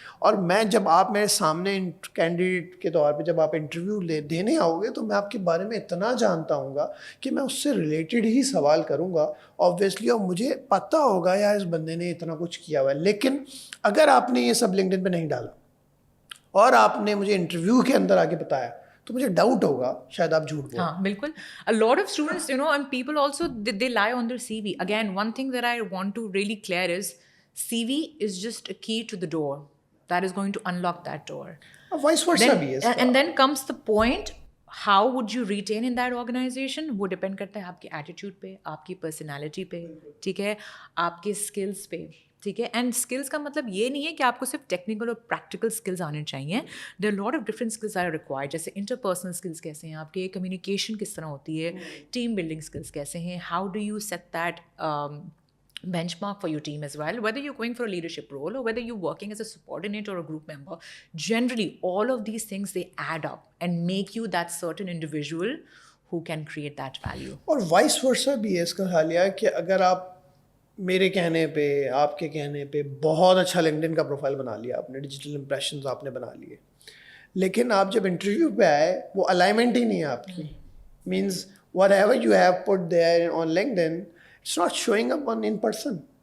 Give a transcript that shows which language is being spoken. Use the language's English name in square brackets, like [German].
[Urdu] اور میں جب آپ میرے سامنے کینڈیڈیٹ کے طور پہ جب آپ انٹرویو دینے آؤ گے, تو میں آپ کے بارے میں اتنا جانتا ہوں گا کہ میں اس سے ریلیٹڈ ہی سوال کروں گا آبویسلی, اور مجھے پتہ ہوگا یار اس بندے نے اتنا کچھ کیا ہوا ہے. لیکن اگر آپ نے یہ سب LinkedIn پہ نہیں ڈالا اور آپ نے مجھے انٹرویو کے اندر آ کے بتایا, تو مجھے ڈاؤٹ ہوگا شاید آپ جھوٹ بول. ہاں بالکل. [English] A lot of students, and people also, they lie on their CV. Again, one thing that I want to really clear is CV is just a key to the door that is going to unlock that door. [Urdu] Vice versa بھی ہے. [English] And then comes the point, how would you retain in that organization? [Urdu] وہ depend کرتا ہے آپ کے attitude پہ, آپ کی پرسنالٹی پہ, ٹھیک ہے, آپ کے اسکلس پہ, ٹھیک ہے. اینڈ اسکلس کا مطلب یہ نہیں ہے کہ آپ کو صرف ٹیکنیکل اور پریکٹیکل اسکلز آنے چاہیے. [English] there lot of different skills are required, [Urdu] جیسے انٹرپرسنل اسکلس کیسے ہیں [English] آپ کے, کمیونیکیشن کس طرح ہوتی ہے, ٹیم بلڈنگ اسکلس کیسے ہیں, how do you set that benchmark for your team as well, whether you're going for a leadership role or whether you're working as a subordinate or a group member. Generally all of these things, they add up and make you that certain individual who can create that value. [Urdu] اور vice versa بھی ہے اس کا حالیہ, کہ اگر آپ میرے کہنے پہ, آپ کے کہنے پہ بہت اچھا LinkedIn کا پروفائل بنا لیا آپ نے, ڈیجیٹل امپریشنز آپ نے بنا لیے, لیکن آپ جب انٹرویو پہ آئے وہ الائنمنٹ ہی نہیں ہے آپ کی, [English] Means whatever you have put there on LinkedIn, it's not showing up in person.